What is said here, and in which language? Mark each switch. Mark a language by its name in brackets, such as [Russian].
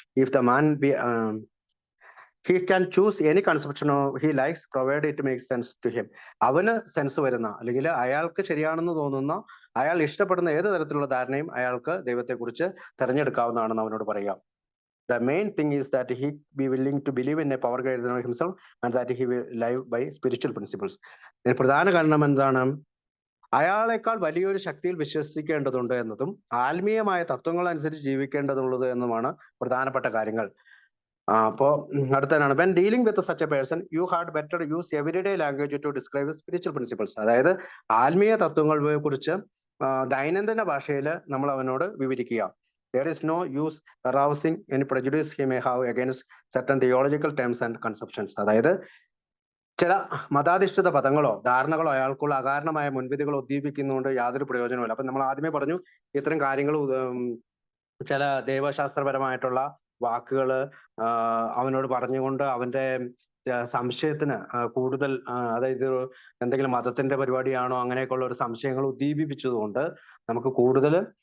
[English] if the man be he can choose any conception he likes provided it makes sense to him, [Malayalam] അവന് sense വരുന്ന അല്ലെങ്കിൽ അയാൾക്ക് ശരിയാണെന്ന് തോന്നുന്ന അയാൾ ഇഷ്ടപ്പെടുന്ന ഏത് തരത്തിലുള്ള ധാരണയും അയാൾക്ക് ദൈവത്തെക്കുറിച്ച് തെരഞ്ഞെടുക്കാവുന്നതാണെന്ന് അവനോട് പറയാം. [English] The main thing is that he be willing to believe in a power greater than himself and that he will live by spiritual principles. [Malayalam] പ്രധാന കാരണം എന്താണ്? അയാളെക്കാൾ വലിയൊരു ശക്തിയിൽ വിശ്വസിക്കേണ്ടതുണ്ട് എന്നതും ആത്മീയമായ തത്വങ്ങൾ അനുസരിച്ച് ജീവിക്കേണ്ടതുള്ളത് എന്നുമാണ് പ്രധാനപ്പെട്ട കാര്യങ്ങൾ. അപ്പോ അടുത്തതാണ് [English] when dealing with such a person you had better use everyday language to describe spiritual principles, [Malayalam] അതായത് ആത്മീയ തത്വങ്ങളെ കുറിച്ച് ദൈനംദിന ഭാഷയിൽ നമ്മൾ അവനോട് വിവരിക്കുക. [English] There is no use arousing any prejudice he may have against certain theological terms and conceptions, [Malayalam] അതായത് ചില മതാധിഷ്ഠിത പദങ്ങളോ ധാരണകളോ അയാൾക്കുള്ള അകാരണമായ മുൻവിധികളോ ഉദ്ദീപിക്കുന്നതുകൊണ്ട് യാതൊരു പ്രയോജനവുമില്ല. അപ്പൊ നമ്മൾ ആദ്യമേ പറഞ്ഞു ഇത്തരം കാര്യങ്ങൾ ചില ദൈവശാസ്ത്രപരമായിട്ടുള്ള വാക്കുകള് അവനോട് പറഞ്ഞുകൊണ്ട് അവന്റെ സംശയത്തിന് കൂടുതൽ, അതായത് എന്തെങ്കിലും മതത്തിന്റെ പരിപാടിയാണോ അങ്ങനെയൊക്കെയുള്ള ഒരു സംശയങ്ങൾ ഉദ്ദീപിപ്പിച്ചതുകൊണ്ട് നമുക്ക് കൂടുതൽ